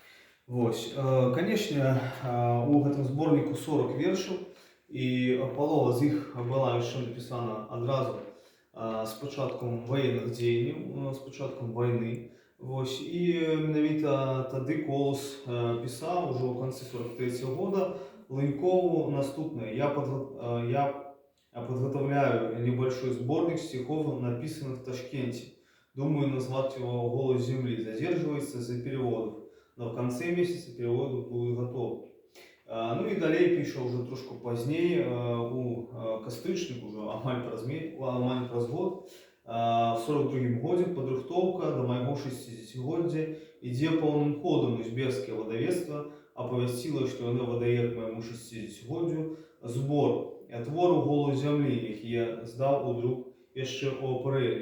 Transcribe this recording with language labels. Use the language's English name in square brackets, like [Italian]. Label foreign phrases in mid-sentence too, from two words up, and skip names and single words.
[Belarusian] Канешне, у гэтым зборніку 40 вершаў, і палова з іх была яшчэ напісана адразу з пачаткам ваенных дзеянняў, з пачаткам вайны. І менавіта тады Колос пісаў ужо ў канцы 43-го года Ленькову наступнае: [Russian] «Я подготовляю небольшой сборник стихов, написанных в Ташкенте. Думаю назвать его «Голос земли». Задерживается за переводов. Но в конце месяца переводы будут готовы». [Belarusian] І далей пише уже трошку пазней, у кастрычніку, уже амаль праз год, в 42-м годзе падрыхтоўка да майго 60-годдзя ідзе поўным ходам. Узбекскае выдавецтва апавясціла, што яно выдае к майму 60-годдзю збор твору «Голос зямлі», які я здаў у друк яшчэ ў апрэлі.